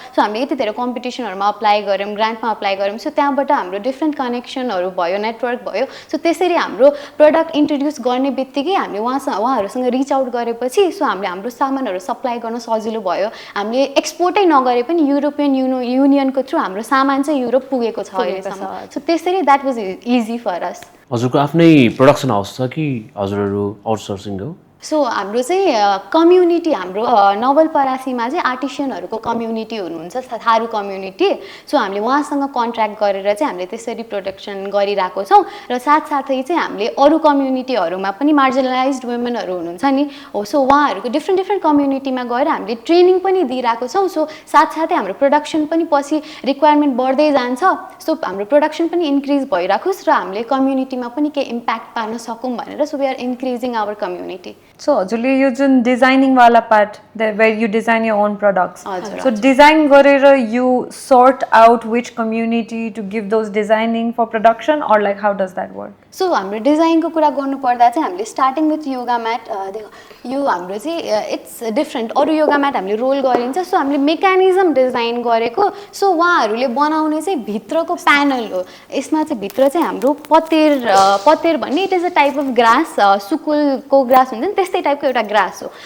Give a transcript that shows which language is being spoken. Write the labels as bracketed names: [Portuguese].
[Nepali] So हामीले यति धेरै कम्पिटिसनहरुमा अप्लाई गर्यौं ग्रान्टमा अप्लाई गर्यौं सो त्यहाँबाट हाम्रो डिफरेन्ट कनेक्सनहरु भयो नेटवर्क भयो. सो त्यसरी हाम्रो प्रोडक्ट इन्ट्रोड्युस गर्ने बित्तिकै हामीले उहाँहरुसँग रिच आउट गरेपछि सो हामीले हाम्रो सामानहरु सप्लाई गर्न सजिलो भयो. हामीले एक्सपोर्टै नगरे पनि युरोपियन युनियनको थ्रु हाम्रो सामान चाहिँ युरोप पुगेको छ. [English] So [Nepali] त्यसरी [English] that was easy for us. [Nepali] हजुरको आफ्नै प्रोडक्सन हाउस छ कि हजुरहरु आउटसोर्सिङ हो? सो हाम्रो चाहिँ कम्युनिटी हाम्रो नवलपरासीमा चाहिँ आर्टिसनहरुको कम्युनिटी हुनुहुन्छ थारू कम्युनिटी. सो हामीले उहाँसँग कन्ट्र्याक्ट गरेर चाहिँ हामीले त्यसरी प्रोडक्सन गरिरहेको छौं र साथसाथै चाहिँ हामीले अरु कम्युनिटीहरुमा पनि मार्जिनलाइज्ड वुमेनहरु हुनुहुन्छ नि हो सो उहाँहरुको डिफरेन्ट कम्युनिटीमा गएर हामीले ट्रेनिङ पनि दिइरहेको छौं. सो साथसाथै हाम्रो प्रोडक्सन पनि पछि रिक्वायरमेन्ट बढ्दै जान्छ सो हाम्रो प्रोडक्सन पनि इन्क्रिज भइराखोस् र हामीले कम्युनिटीमा पनि के इम्प्याक्ट पार्न सकौं भनेर so [English] We are increasing our community. So, [Nepali] हजुरले यो जुन डिजाइनिङ वाला part [English] where you design your own products. So, design [Nepali] गरेर [English] you sort out which community to give those designing for production or like how does that work? [Nepali] So हाम्रो डिजाइनको कुरा गर्नु पर्दा चाहिँ हामीले स्टार्टिङ विथ योगा म्याट यो हाम्रो चाहिँ [English] it's different [Nepali] अरु योगा म्याट हामीले रोल गरिन्छ सो हामीले मेकानिजम डिजाइन गरेको सो उहाँहरुले बनाउने चाहिँ भित्रको प्यानल हो. यसमा चाहिँ भित्र चाहिँ हाम्रो पतेर भन्ने [English] it is a type of grass [Nepali] सुकुलको grass हुन्छ नि त्यस्तै टाइपको एउटा ग्रास हो.